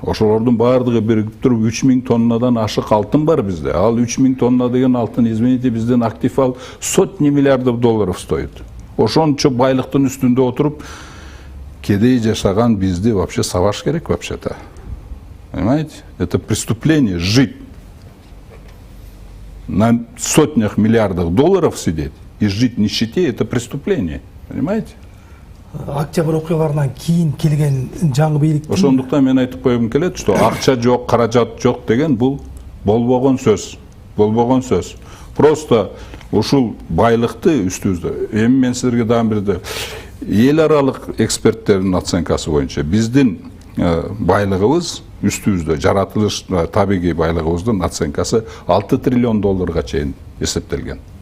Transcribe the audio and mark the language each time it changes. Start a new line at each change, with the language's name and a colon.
Kyrgyz: Ошолордун баардыгы биригип туруп 3000 тоннадан ашык алтын бар бизде. Ал 3000 тонна деген алтын, извините, биздин актив ал
Russian: сотни миллиардов долларов стоит.
Kyrgyz: Ошончо байлыктын үстүндө отуруп кедей жашаган бизди вообще сабаш керек
Russian: вообще-то. Понимаете? Это преступление жить на сотнях миллиардов долларов
Kyrgyz: сидеть
Russian: и жить в нищете, это преступление. Понимаете?
Kyrgyz: Октябрь окуяларынан кийин келген жаңы бийликтин ошондуктан мен айтып коюм келет,
Russian: что
Kyrgyz: акча жок, каражат жок деген бул болбогон сөз. Болбогон сөз.
Russian: Просто
Kyrgyz: ушул байлыкты үстүбүздө. Эми мен силерге дагы бир эл аралык эксперттердин оценкасы боюнча биздин байлыгыбыз үстүбүздө жаратылыш табигый байлыгыбыздын оценкасы 6 триллион долларга чейин эсептелген.